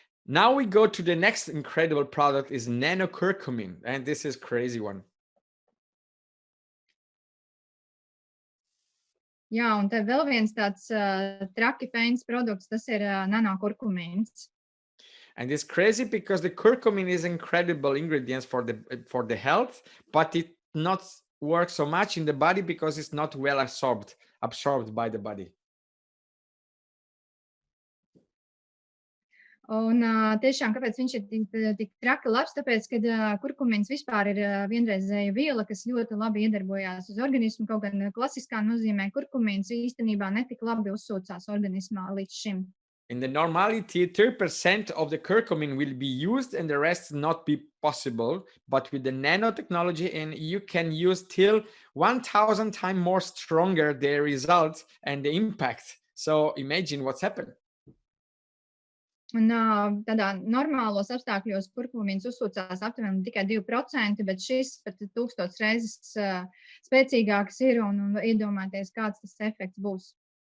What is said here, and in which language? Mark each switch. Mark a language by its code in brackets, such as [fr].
[en] Now we go to the next incredible product is nanocurcumin, and this is crazy one. [lv] Jā, un te vēl viens tāds traki fēns produkts, tas ir nanokurkumīns. [en] And it's crazy because the curcumin is incredible ingredients for the health, but it not works so much in the body because it's not well absorbed by the body. [lv] Un tiešām, kāpēc viņš ir tik traki labs? Tāpēc, ka kurkumins vispār ir vienreizēja viela, kas ļoti labi iedarbojās uz organismu, kaut gan klasiskā nozīmē kurkumins īstenībā netik labi uzsūcās organismā līdz šim. [en] In the normality, 30% of the curcumin will be used and the rest not be possible. But with the nanotechnology, and you can use till 1,000 times more stronger the results and the impact. So imagine what's happened. [lv] Un tādā normālos apstākļos kurkumīns uzsūcās aptuveni tikai 2%, bet šis pat 1000 reizes spēcīgāks ir un iedomājieties, kāds tas efekts būs.